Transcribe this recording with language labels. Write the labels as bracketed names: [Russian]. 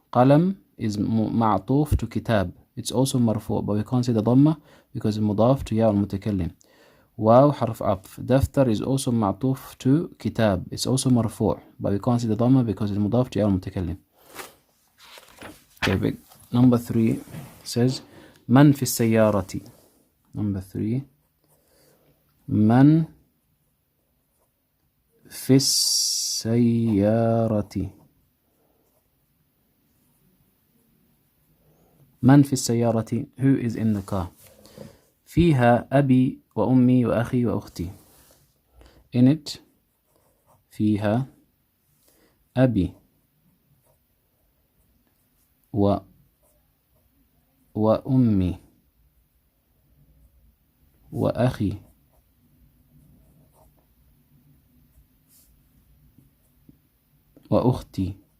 [English] قلم is معطوف to كتاب, it's also مرفوع, but we can't see the ضمة because it's مضاف to ياء المتكلم. [Arabic] واو حرف عطف. [English] دفتر is also معطوف to كتاب, it's also مرفوع, but we can't see the ضمة because it's مضاف to ياء المتكلم. Okay, number 3 says [Arabic] من في السيارة. [English] Number 3, [Arabic] من في السيارة. من في السيارة, [English] who is in the car. [Arabic] فيها أبي وأمي وأخي وأختي. [English] In it [Arabic] فيها أبي وأمي وأخي وأختي.